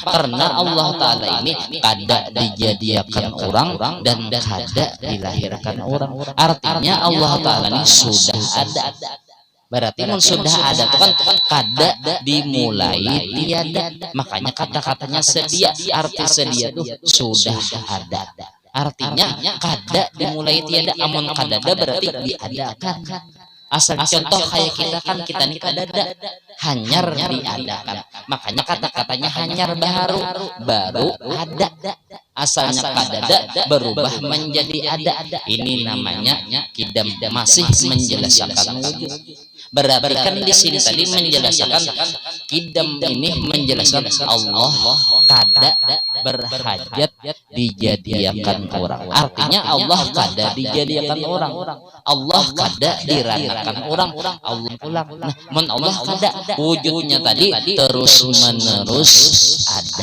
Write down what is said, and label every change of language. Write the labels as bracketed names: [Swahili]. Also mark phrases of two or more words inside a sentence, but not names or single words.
[Banjar] Karena Allah Ta'ala ini kada dijadikan orang dan kada dilahirkan orang. Artinya Allah Ta'ala ini sudah ada. Berarti sudah ada itu kan kada dimulai tiada. Makanya kata-katanya sedia, arti sedia itu sudah ada. Artinya kada dimulai tiada, amun kada ada berarti diadakan. Asal contoh kayak kita kan, kita nih kadada hanyar diadakan, makanya kata-katanya hanyar baru ada. Asalnya kadada berubah menjadi ada. Ini namanya kidam, masih menjelaskan wujud. Berarti kan di sini tadi menjelaskan kidam ini menjelaskan Allah kada berhajat dijadikan orang. Artinya Allah kada dijadikan orang, Allah kada diranakan orang, Allah ulang. Nah, Allah kada wujudnya tadi terus menerus ada.